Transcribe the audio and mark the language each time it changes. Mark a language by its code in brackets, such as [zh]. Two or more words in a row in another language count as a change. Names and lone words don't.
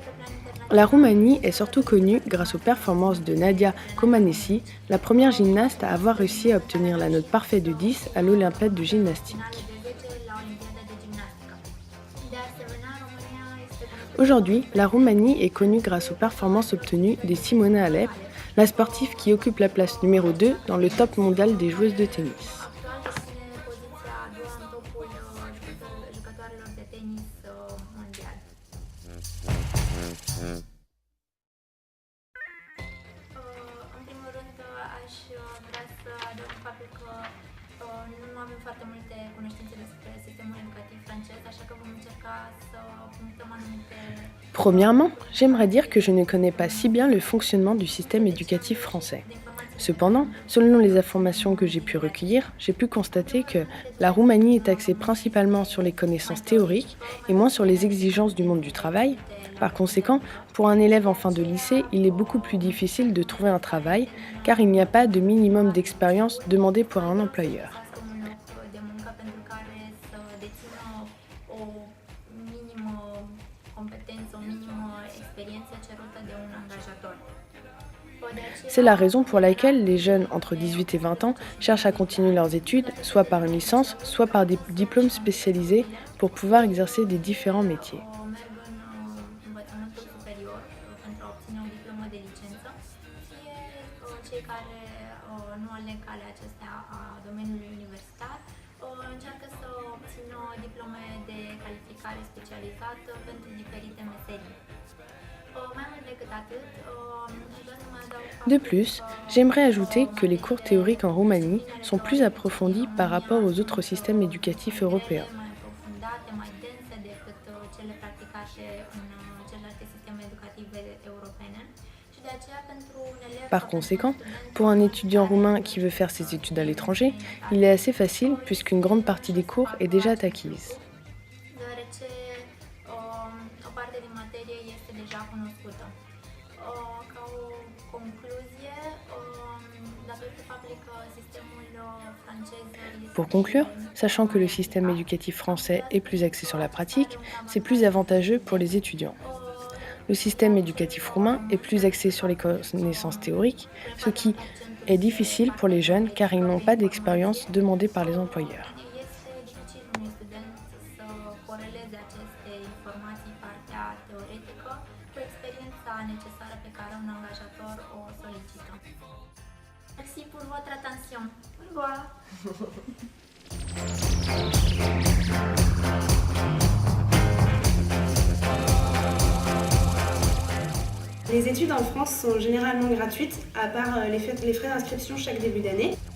[fr] La Roumanie est surtout connue grâce aux performances de Nadia Comaneci, la première gymnaste à avoir réussi à obtenir la note parfaite de 10 à l'Olympiade de gymnastique. Aujourd'hui, la Roumanie est connue grâce aux performances obtenues de Simona Halep, la sportive qui occupe la place numéro 2 dans le top mondial des joueuses de tennis. [ro] În primul rând, aș vrea să adaug faptul că nu avem foarte multe cunoștințe despre sistemul educativ francez, așa că vom încerca să punctăm anumite. [fr] Premièrement, j'aimerais dire que je ne connais pas si bien le fonctionnement du système éducatif français. Cependant, selon les informations que j'ai pu recueillir, j'ai pu constater que la Roumanie est axée principalement sur les connaissances théoriques et moins sur les exigences du monde du travail. Par conséquent, pour un élève en fin de lycée, il est beaucoup plus difficile de trouver un travail car il n'y a pas de minimum d'expérience demandé pour un employeur. [ro] De muncă pentru care să dețină o minimă competență, o minimă experiență cerută de un angajator. [fr] C'est la raison pour laquelle les jeunes entre 18 et 20 ans cherchent à continuer leurs études, soit par une licence, soit par des diplômes spécialisés pour pouvoir exercer des différents métiers. [ro] Merg în învățământul superior pentru a obține o diplomă de licență, fie cei care nu aleg calea acestea a domeniului universitar încearcă să obțină diplome de calificare specializată pentru diferite meserii. Mai mult decât atât, aș vrea să mai adaug faptul [fr] De plus, j'aimerais ajouter que les cours théoriques en Roumanie sont plus approfondis par rapport aux autres systèmes éducatifs européens. [ro] mai aprofundate, mai dense decât cele practicate în celelalte sisteme educative europene. Și de aceea pentru un elev [fr] Par conséquent, pour un étudiant roumain qui veut faire ses études à l'étranger, il est assez facile puisqu'une grande partie des cours est déjà acquise. [ro] deoarece o parte din materie este deja cunoscută. Ca o concluzie, datorită faptului că sistemul francez este [fr] Pour conclure, sachant que le système éducatif français est plus axé sur la pratique, c'est plus avantageux pour les étudiants. Le système éducatif roumain est plus axé sur les connaissances théoriques, ce qui est difficile pour les jeunes car ils n'ont pas d'expérience demandée par les employeurs. [ro] este dificil unui student să coreleze aceste informații, partea teoretică, cu experiența necesară pe care un angajator o solicită. [fr] Merci pour votre attention. Au revoir! Les études en France sont généralement gratuites, à part les frais d'inscription chaque début d'année.